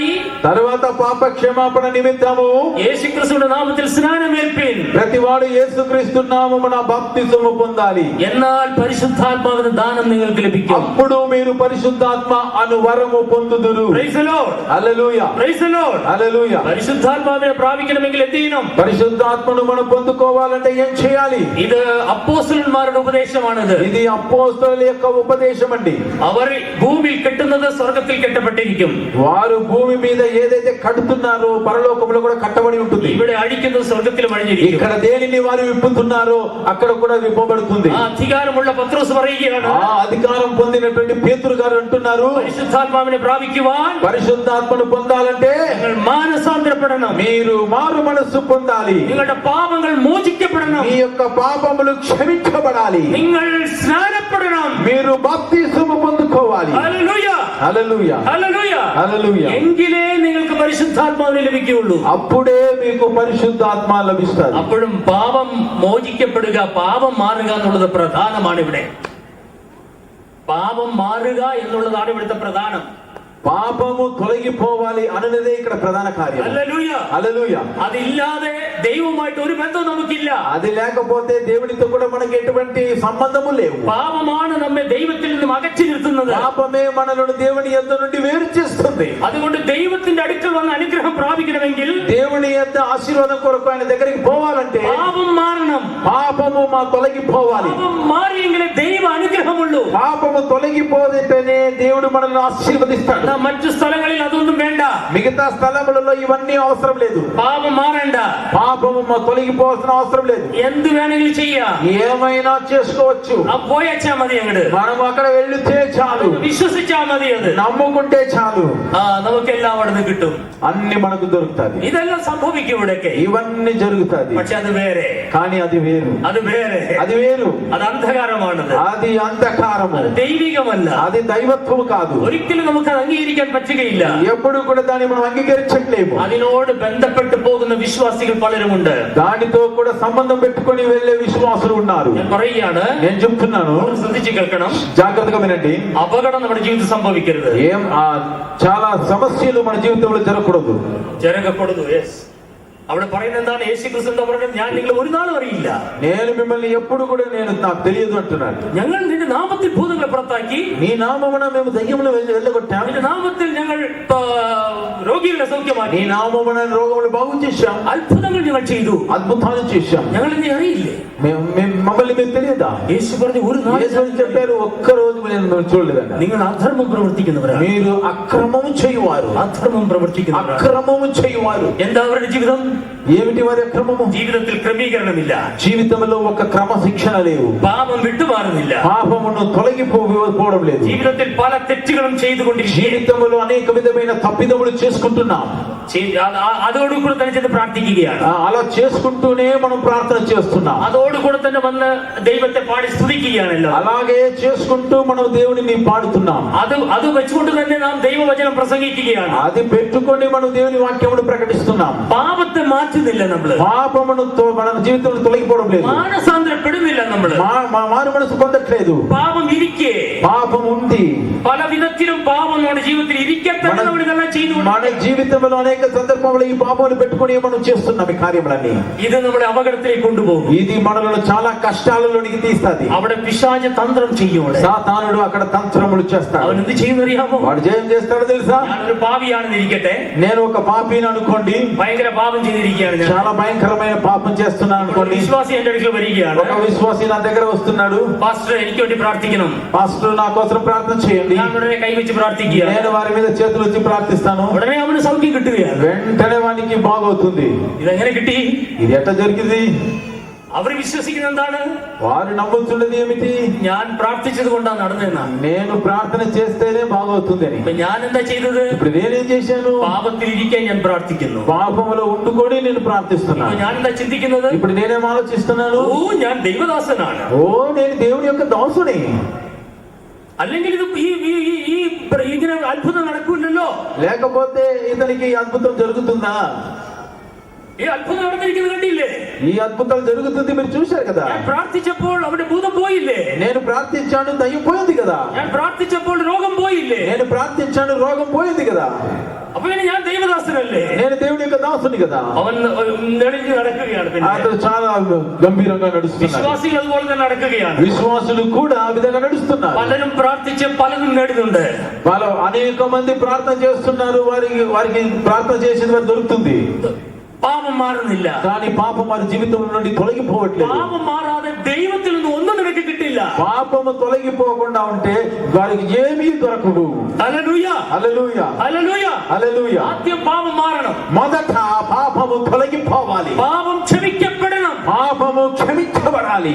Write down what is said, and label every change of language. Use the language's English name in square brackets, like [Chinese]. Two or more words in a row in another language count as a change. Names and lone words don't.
[Telugu] తర్వాత పాప క్షమాపణ నిమిత్తము [Malayalam] യേശുക്രിസ്തുവിന്റെ നാമത്തിൽ സ്നാനമേൽപ്പിൻ. [Telugu] ప్రతివాడు యేసుక్రీస్తు నామమున బాప్తిసము పొందాలి. [Malayalam] എന്നാൽ പരിശുദ്ധാത്മാവിന്റെ ദാനം നിങ്ങൾക്ക് ലഭിക്കും. [Telugu] అప్పుడు మీరు పరిశుద్ధాత్మ అను వరము పొందుదురు. [English] Praise the Lord. [Telugu] హల్లెలూయా [English] Praise the Lord. [Telugu] హల్లెలూయా. [Malayalam] പരിശുദ്ധാത്മാവിനെ പ്രാപിക്കണമെങ്കിൽ എന്ത് ചെയ്യണം? [Telugu] పరిశుద్ధాత్మను మనం పొందుకోవాలంటే ఏం చేయాలి? [Malayalam] ഇത് അപ്പോസ്തലന്മാരുടെ ഉപദേശമാണിത്. [Telugu] ఇది అపోస్తలుల యొక్క ఉపదేశం అండి. [Malayalam] അവർ ഭൂമിയിൽ കെട്ടുന്നത് സ്വർഗത്തിൽ കെട്ടപ്പെട്ടിരിക്കും. [Telugu] వారు భూమి మీద ఏదైతే కడుతున్నారో పరలోకంలో కూడా కట్టబడి ఉంటుంది. [Malayalam] ഇവിടെ അഴിക്കുന്നത് സ്വർഗത്തിലും അഴിഞ്ഞിരിക്കും. [Telugu] ఇక్కడ దేనిని వారు విప్పుతున్నారో అక్కడ కూడా విప్పబడుతుంది. [Malayalam] ആ അധികാരമുള്ള പത്രോസ് പറയുകയാണ്, [Telugu] ఆ అధికారం పొందినటువంటి పేతురు గారు అంటున్నారు, [Malayalam] പരിശുദ്ധാത്മാവിനെ പ്രാപിക്കുവാൻ [Telugu] పరిశుద్ధాత్మను పొందాలంటే [Malayalam] നിങ്ങൾ മാനസാന്തരപ്പെടണം, [Telugu] మీరు మారు మనస్సు పొందాలి. [Malayalam] നിങ്ങളുടെ പാപങ്ങൾ മോചിക്കപ്പെടണം, [Telugu] మీ యొక్క పాపములు క్షమించబడాలి. [Malayalam] നിങ്ങൾ സ്നാനപ്പെടണം. [Telugu] మీరు బాప్తిసము పొందుకోవాలి. [Malayalam] ഹല്ലേലൂയ [Telugu] హల్లెలూయా [Malayalam] ഹല്ലേലൂയ. [Telugu] హల్లెలూయా. [Malayalam] എങ്കിലേ നിങ്ങൾക്ക് പരിശുദ്ധാത്മാവിനെ ലഭിക്കുകയുള്ളൂ. [Telugu] అప్పుడే మీకు పరిశుద్ధాత్మ లభిస్తుంది. [Malayalam] അപ്പോഴും പാപം മോചിക്കപ്പെടുക, പാപം മാറുക എന്നുള്ളത് പ്രധാനമാണ്. ഇവിടെ പാപം മാറുക എന്നുള്ളതാണ് ഇവിടുത്തെ പ്രധാനം. [Telugu] పాపము తొలగిపోవాలి అన్నదే ఇక్కడ ప్రధాన కార్యం. [Malayalam] ഹല്ലേലൂയ [Telugu] హల్లెలూయా. [Malayalam] അതില്ലാതെ ദൈവവുമായിട്ട് ഒരു ബന്ധവും നമുക്കില്ല. [Telugu] అది లేకపోతే దేవునితో కూడా మనకి ఎటువంటి సంబంధము లేవు. [Malayalam] പാപമാണ് നമ്മെ ദൈവത്തിൽ നിന്നും അകറ്റി നിർത്തുന്നത്. [Telugu] పాపమే మనలను దేవుని యొద్ద నుండి వేరు చేస్తుంది. [Malayalam] അതുകൊണ്ട് ദൈവത്തിന്റെ അടുക്കൽ വന്ന് അനുഗ്രഹം പ്രാപിക്കണമെങ്കിൽ [Telugu] దేవుని యొద్ద ఆశీర్వాదం కొరకు ఆయన దగ్గరికి పోవాలంటే [Malayalam] പാപം മാറണം. [Telugu] పాపము మా తొలగిపోవాలి. [Malayalam] പാപം മാറിയെങ്കിലേ ദൈവ അനുഗ്രഹമുള്ളൂ. [Telugu] పాపము తొలగిపోతేనే దేవుడు మనల్ని ఆశీర్వదిస్తాడు. [Malayalam] മറ്റു സ്ഥലങ്ങളിൽ അതൊന്നും വേണ്ട. [Telugu] మిగతా స్థలములలో ఇవన్నీ అవసరం లేదు. [Malayalam] പാപം മാറണ്ട. [Telugu] పాపము తొలగిపోవాల్సిన అవసరం లేదు. [Malayalam] എന്ത് വേണമെങ്കിലും ചെയ്യാം. [Telugu] ఏమైనా చేసుకోవచ్చు. [Malayalam] പോയച്ചാ മതി അങ്ങട്. [Telugu] మనం అక్కడ వెళ్తే చాలు. [Malayalam] വിശ്വസിച്ചാ മതി. അത് [Telugu] నమ్ముకుంటే చాలు. [Malayalam] നമുക്കെല്ലാം അവിടെ നിന്ന് കിട്ടും. [Telugu] అన్ని మనకు దొరుకుతాది. [Malayalam] ഇതെല്ലാം സംഭവിക്കും ഇവിടൊക്കെ. [Telugu] ఇవన్నీ జరుగుతాది. [Malayalam] പക്ഷെ അത് വേറെ. [Telugu] కానీ అది వేరు. [Malayalam] അത് വേറെ. [Telugu] అది వేరు. [Malayalam] അത് അന്ധകാരമാണത്. [Telugu] అది అంధకారము. [Malayalam] അത് ദൈവികമല്ല. [Telugu] అది దైవత్వము కాదు. [Malayalam] ഒരിക്കലും നമുക്ക് അത് അംഗീകരിക്കാൻ പറ്റുകയില്ല. [Telugu] ఎప్పుడు కూడా దాన్ని మనం అంగీకరించట్లేము. [Malayalam] അതിനോട് ബന്ധപ്പെട്ട് പോകുന്ന വിശ്വാസികൾ പലരുമുണ്ട്. [Telugu] దానితో కూడా సంబంధం పెట్టుకొని వెళ్ళే విశ్వాసులు ఉన్నారు. [Malayalam] ഞാൻ പറയുകയാണ്, [Telugu] నేను చెప్తున్నాను, [Malayalam] ശ്രദ്ധിച്ച് കേൾക്കണം. [Telugu] జాగ్రత్తగా వినండి. [Malayalam] അപകടം നമ്മുടെ ജീവിതത്തിൽ സംഭവിക്കരുത്. [Telugu] చాలా సమస్యలు మన జీవితంలో జరగకూడదు. జరగకూడదు. [Malayalam] അവിടെ പറയുന്നത് എന്താണ്? യേശുക്രിസ്തു എന്താ പറയുന്നത്? ഞാൻ നിങ്ങൾ ഒരു നാളും അറിയില്ല. [Telugu] నేను మిమ్మల్ని ఎప్పుడు కూడా నాకు తెలియదు అంటున్నాడు. [Malayalam] ഞങ്ങൾ നിന്റെ നാമത്തിൽ ഭൂതങ്ങളെ പുറത്താക്കി, [Telugu] నీ నామమున మేము దయ్యములను వెళ్ళగొట్టాం, [Malayalam] നിന്റെ നാമത്തിൽ ഞങ്ങൾ രോഗികളെ സൗഖ്യമാക്കി, [Telugu] నీ నామమున రోగములు బాగు చేశాం, [Malayalam] അത്ഭുതങ്ങൾ ഞങ്ങൾ ചെയ്തു, [Telugu] అద్భుతాలు చేశాం. [Malayalam] ഞങ്ങൾ എന്നെ അറിയില്ലേ? [Telugu] మమ్మల్ని మీకు తెలియదా? [Malayalam] యేసు പറഞ്ഞു, ഒരു നാളും [Telugu] చెప్పారు, ఒక్క రోజు నేను చూడలేదండి. [Malayalam] നിങ്ങൾ അധർമ്മം പ്രവർത്തിക്കുന്നവരാണ്. [Telugu] మీరు అక్రమము చేయువారు. [Malayalam] അധർമ്മം പ്രവർത്തിക്കുന്നവരാണ്. [Telugu] అక్రమము చేయువారు. [Malayalam] എന്താ അവരുടെ ജീവിതം? [Telugu] ఏమిటి వారి అక్రమము? [Malayalam] ജീവിതത്തിൽ ക്രമീകരണമില്ല. [Telugu] జీవితంలో ఒక క్రమశిక్షణ లేవు. [Malayalam] പാപം വിട്ടുമാറുന്നില്ല. [Telugu] పాపమును తొలగిపోవడం లేదు. [Malayalam] ജീവിതത്തിൽ പല തെറ്റുകളും ചെയ്തുകൊണ്ടിരിക്കും. [Telugu] జీవితంలో అనేక విధమైన తప్పిదములు చేసుకుంటున్నాం. [Malayalam] അതോടുകൂടെ തന്നെ ചെന്ന് പ്രാർത്ഥിക്കുകയാണ്. [Telugu] అలా చేసుకుంటూనే మనం ప్రార్థన చేస్తున్నాం. [Malayalam] അതോടുകൂടെ തന്നെ വന്ന് ദൈവത്തെ പാടി സ്തുതിക്കുകയാണല്ലോ. [Telugu] అలాగే చేసుకుంటూ మనం దేవునిని పాడుతున్నాం. [Malayalam] അത് വെച്ചുകൊണ്ട് തന്നെ നാം ദൈവവചനം പ്രസംഗിക്കുകയാണ്. [Telugu] అది పెట్టుకొని మనం దేవుని వాక్యమును ప్రకటిస్తున్నాం. [Malayalam] പാപത്തെ മാറ്റുന്നില്ല നമ്മള്. [Telugu] పాపమును మన జీవితంలో తొలగిపోవడం లేదు. [Malayalam] മാനസാന്തരപ്പെടുന്നില്ല നമ്മള്. [Telugu] మారు మనసు పొందట్లేదు. [Malayalam] പാപം ഇരിക്കെ, [Telugu] పాపం ఉంది. [Malayalam] പല വിധത്തിലും പാപം നമ്മുടെ ജീവിതത്തിൽ ഇരിക്കത്തന്നെ നമ്മൾ ഇതെല്ലാം ചെയ്തു. [Telugu] మన జీవితంలో అనేక సందర్భంలో ఈ పాపములు పెట్టుకొని మనం చేస్తున్నాం ఈ కార్యములన్నీ. [Malayalam] ഇത് നമ്മളെ അപകടത്തിലേക്ക് കൊണ്ടുപോകും. [Telugu] ఇది మనలను చాలా కష్టాలలోనికి తీస్తాది. [Malayalam] അവിടെ പിശാച് തന്ത്രം ചെയ്യും. [Telugu] సాతానుడు అక్కడ తంత్రములు చేస్తాడు. [Malayalam] അവൻ എന്ത് ചെയ്യുന്നറിയാമോ? [Telugu] వాడు జయం చేస్తాడు తెలుసా? [Malayalam] ഞാനൊരു പാപിയാണെന്ന് ഇരിക്കട്ടെ, [Telugu] నేను ఒక పాపిని అనుకోండి, [Malayalam] ഭയങ്കര പാപം ചെയ്ത് ചെയ്തിരിക്കുകയാണ് ഞാൻ. [Telugu] చాలా భయంకరమైన పాపం చేస్తున్నాను [Malayalam] ഒരു [Telugu] అనుకోండి. [Malayalam] വിശ്വാസി എന്റെ അടുക്കൽ വരികയാണ്. [Telugu] ఒక విశ్వాసి నా దగ్గర వస్తున్నాడు. [Malayalam] പാസ്റ്റർ എനിക്ക് വേണ്ടി പ്രാർത്ഥിക്കണം. [Telugu] పాస్టర్ నా కోసం ప్రార్థన చేయండి. [Malayalam] ഞാൻ ഉടനെ കൈവച്ച് പ്രാർത്ഥിക്കുക. [Telugu] నేను వారి మీద చేతులు వచ్చి ప్రార్థిస్తాను. [Malayalam] ഉടനെ അവന് സൗഖ്യം കിട്ടുകയാണ്. [Telugu] వెంటనే వానికి బాగవుతుంది. [Malayalam] ഇതെങ്ങനെ കിട്ടി? [Telugu] ఇది ఎట్లా జరిగింది? [Malayalam] അവർ വിശ്വസിക്കുന്നത് എന്താണ്? [Telugu] వారు నమ్ముతున్నది ఏమిటి? [Malayalam] ഞാൻ പ്രാർത്ഥിച്ചത് കൊണ്ടാണ് നടന്നതെന്നാണ്. [Telugu] నేను ప్రార్థన చేస్తేనే బాగవుతుంది అని. [Malayalam] ഇപ്പൊ ഞാൻ എന്താ ചെയ്തത്? [Telugu] ఇప్పుడు నేనేం చేశాను? [Malayalam] പാപത്തിൽ ഇരിക്കാൻ ഞാൻ പ്രാർത്ഥിക്കുന്നു. [Telugu] పాపములో ఉండుకొని నేను ప్రార్థిస్తున్నాను. [Malayalam] ഞാൻ എന്താ ചിന്തിക്കുന്നത്? [Telugu] ఇప్పుడు నేనేం ఆలోచిస్తున్నాను? [Malayalam] ഓ ഞാൻ ദൈവദാസനാണ്. [Telugu] ఓ నేను దేవుని యొక్క దాసుని. [Malayalam] അല്ലെങ്കിൽ ഇത് ഇങ്ങനെ അത്ഭുതം നടക്കൂലല്ലോ. [Telugu] లేకపోతే ఇతనికి అద్భుతం జరుగుతుందా? [Malayalam] ഈ അത്ഭുതം നടന്നിരിക്കുന്നത് കണ്ടില്ലേ? [Telugu] ఈ అద్భుతాలు జరుగుతుంది మీరు చూశారు కదా. [Malayalam] ഞാൻ പ്രാർത്ഥിച്ചപ്പോൾ അവിടെ ഭൂതം പോയില്ലേ? [Telugu] నేను ప్రార్థించాను దయ్యం పోయింది కదా. [Malayalam] ഞാൻ പ്രാർത്ഥിച്ചപ്പോൾ രോഗം പോയില്ലേ? [Telugu] నేను ప్రార్థించాను రోగం పోయింది కదా. [Malayalam] അപ്പൊ പിന്നെ ഞാൻ ദൈവദാസനല്ലേ? [Telugu] నేను దేవుని యొక్క దాసుని కదా. [Malayalam] അവൻ നെളിഞ്ഞു നടക്കുകയാണ്. [Telugu] అతను చాలా గంభీరంగా నడుస్తున్నాడు. [Malayalam] വിശ്വാസികൾ അതുപോലെ തന്നെ നടക്കുകയാണ്. [Telugu] విశ్వాసులు కూడా ఆ విధంగా నడుస్తున్నారు. [Malayalam] പലരും പ്രാർത്ഥിച്ച് പലതും നേടുന്നുണ്ട്. [Telugu] వాళ్ళు అనేక మంది ప్రార్థన చేస్తున్నారు. వారికి ప్రార్థన చేసేది వారికి దొరుకుతుంది. [Malayalam] പാപം മാറുന്നില്ല. [Telugu] కానీ పాపం వారి జీవితం నుండి తొలగిపోవట్లేదు. [Malayalam] പാപം മാറാതെ ദൈവത്തിൽ നിന്ന് ഒന്നും നിനക്ക് കിട്ടില്ല. [Telugu] పాపము తొలగిపోకుండా ఉంటే వారికి ఏమీ దొరకదు. [Malayalam] ഹല്ലേലൂയ [Telugu] హల్లెలూయా [Malayalam] ഹല്ലേലൂയ [Telugu] హల్లెలూయా. [Malayalam] ആദ്യം പാപം മാറണം. [Telugu] మొదట పాపము తొలగిపోవాలి. [Malayalam] പാപം ക്ഷമിക്കപ്പെടണം. [Telugu] పాపము క్షమించబడాలి.